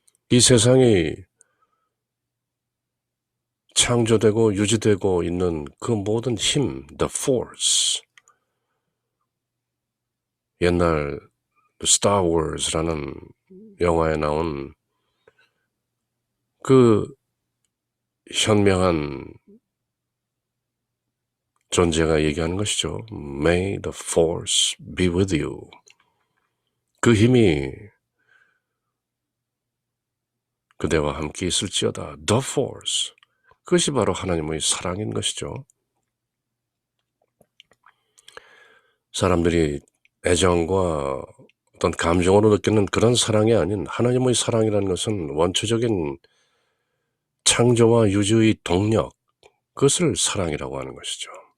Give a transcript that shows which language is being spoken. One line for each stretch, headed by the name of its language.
Korean: 이 세상이 창조되고 유지되고 있는 그 모든 힘,
English: the force,
Korean: 옛날 Star Wars라는 영화에 나온 그 현명한 존재가 얘기하는 것이죠.
English: May the force be with you.
Korean: 그 힘이 그대와 함께 있을지어다.
English: The force.
Korean: 그것이 바로 하나님의 사랑인 것이죠. 사람들이 애정과 어떤 감정으로 느끼는 그런 사랑이 아닌 하나님의 사랑이라는 것은 원초적인 창조와 유지의 동력, 그것을 사랑이라고 하는 것이죠.